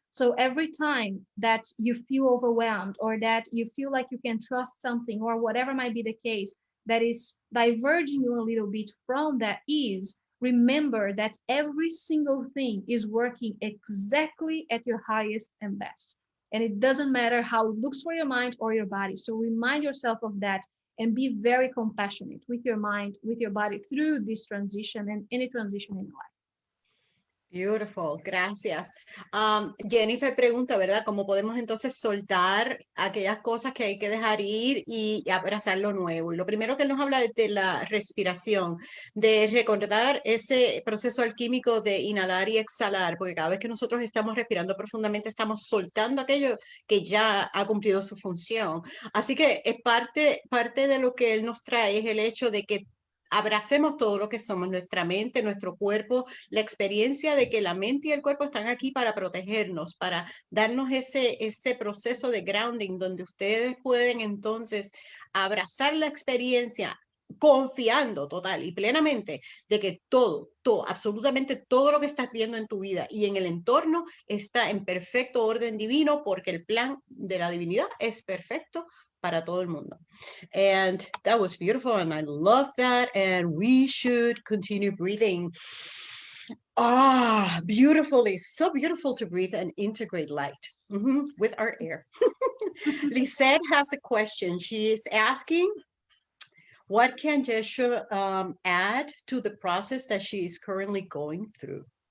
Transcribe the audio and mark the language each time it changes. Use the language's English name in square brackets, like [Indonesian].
[English] So every time that you feel overwhelmed or that you feel like you can trust something or whatever might be the case that is diverging you a little bit from that ease, remember that every single thing is working exactly at your highest and best. And it doesn't matter how it looks for your mind or your body. So remind yourself of that and be very compassionate with your mind, with your body through this transition and any transition in life. Beautiful, [Spanish] gracias. Jennifer pregunta, ¿verdad? ¿Cómo podemos entonces soltar aquellas cosas que hay que dejar ir y abrazar lo nuevo? Y lo primero que él nos habla es de la respiración, de recordar ese proceso alquímico de inhalar y exhalar, porque cada vez que nosotros estamos respirando profundamente, estamos soltando aquello que ya ha cumplido su función. Así que es parte de lo que él nos trae, es el hecho de que abracemos todo lo que somos, nuestra mente, nuestro cuerpo, la experiencia de que la mente y el cuerpo están aquí para protegernos, para darnos ese proceso de grounding donde ustedes pueden entonces abrazar la experiencia confiando total y plenamente de que todo, absolutamente todo lo que estás viendo en tu vida y en el entorno está en perfecto orden divino porque el plan de la divinidad es perfecto para todo el mundo. [English] And that was beautiful, and I love that, and we should continue breathing beautifully. So beautiful to breathe and integrate light with our air. Lisette has a question. She is asking, what can Yeshua add to the process that she is currently going through?